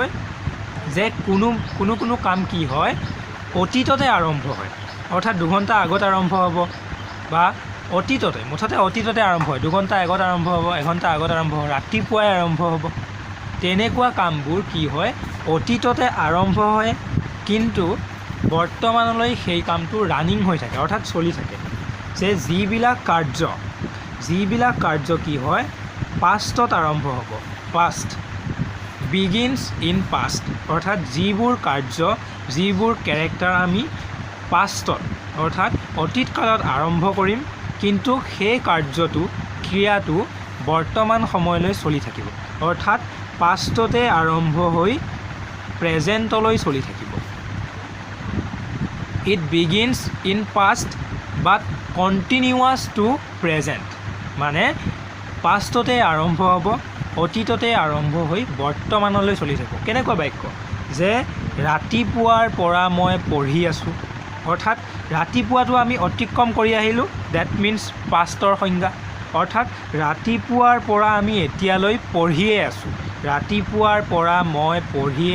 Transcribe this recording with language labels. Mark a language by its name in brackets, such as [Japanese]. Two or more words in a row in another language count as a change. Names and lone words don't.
[Assamese] যে কোনো কাম কি হয় অতীততে আৰম্ভ হয় অৰ্থাৎ 2 ঘণ্টা আগত আৰম্ভ হ'ব বা অতীততে মুঠতে অতীততে আৰম্ভ হয় 2 ঘণ্টা আগত আৰম্ভ হ'ব 1 ঘণ্টা আগত আৰম্ভ হ'ব ৰাতিপুৱাই আৰম্ভ হ'ব তেনেকুৱা কামবোৰ কি হয় অতীততে আৰম্ভ হয় কিন্তু বৰ্তমানলৈ সেই কামটো ৰানিং হৈ থাকে অৰ্থাৎ চলি থাকে যে যিবিলাক কাৰ্য কি হয় পাষ্টত আৰম্ভ হ'ব পাষ্ট [English] begins in past [Assamese] অৰ্থাৎ যিবোৰ কাৰ্য যিবোৰ ক্যাৰেক্টাৰ আমি পাষ্টত অৰ্থাৎ অতীত কালত আৰম্ভ কৰিম কিন্তু সেই কাৰ্যটো ক্ৰিয়াটো বৰ্তমান সময়লৈ চলি থাকিব অৰ্থাৎ পাষ্টতে আৰম্ভ হৈ প্ৰেজেন্টলৈ চলি থাকিব [English] it begins in past but continuous to present [Assamese] মানে পাষ্টতে আৰম্ভ হ'ব অতীততে আৰম্ভ হৈ বৰ্তমানলৈ চলি থাকিব কেনেকুৱা বাক্য যে ৰাতিপুৱাৰ পৰা মই পঢ়ি আছো অৰ্থাৎ ৰাতিপুৱাটো আমি অতিক্ৰম কৰি আহিলো [English] that means [Assamese] পাষ্টৰ সংজ্ঞা অৰ্থাৎ ৰাতিপুৱাৰ পৰা আমি এতিয়ালৈ পঢ়িয়ে আছো ৰাতিপুৱাৰ পৰা মই পঢ়িয়ে